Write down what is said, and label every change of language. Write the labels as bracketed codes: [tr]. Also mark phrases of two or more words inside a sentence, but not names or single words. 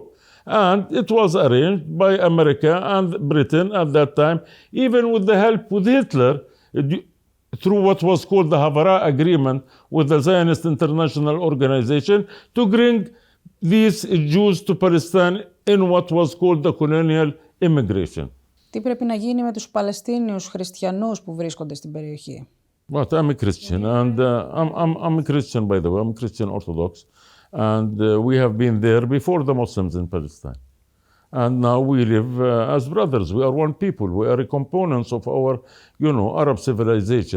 [en] And it was arranged by America and Britain at that time, even with the help with Hitler, through what was called the Havara Agreement with the Zionist International Organization, to bring these Jews to Palestine in what was called the colonial immigration. [el] Τι πρέπει να γίνει με τους Παλαιστίνιους χριστιανούς που βρίσκονται στην περιοχή? [en] But I'm a Christian, and I'm a Christian, by the way. I'm Christian Orthodox, and we have been there before the Muslims in Palestine. And now we live as brothers. We are one people. We are components of our, Arab civilization.